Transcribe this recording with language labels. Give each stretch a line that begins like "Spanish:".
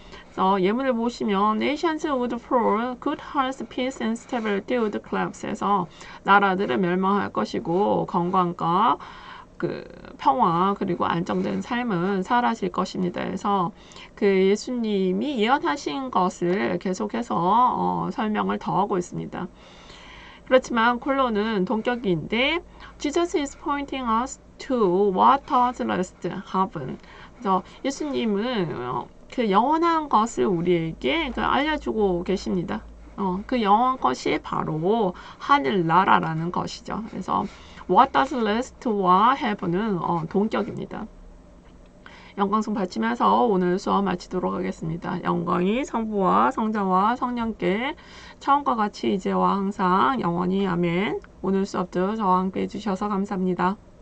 Korean: 그래서 예문을 보시면 Nations would fall, good health, peace and stability would collapse 해서 나라들은 멸망할 것이고 건강과 그 평화 그리고 안정된 삶은 사라질 것입니다. 그래서 그 예수님이 예언하신 것을 계속해서 설명을 더하고 있습니다.
English: 그렇지만 콜론은 동격인데 Jesus is pointing us to what does last happen.
Korean: 그래서 예수님은 그 영원한 것을 우리에게 알려주고 계십니다. 그 영원한 것이 바로 하늘나라라는 것이죠. 그래서 what does last 와 have는 동격입니다. 영광송 바치면서 오늘 수업 마치도록 하겠습니다. 영광이 성부와 성자와 성령께 처음과 같이 이제와 항상 영원히 아멘. 오늘 수업도 저와 함께 해주셔서 감사합니다.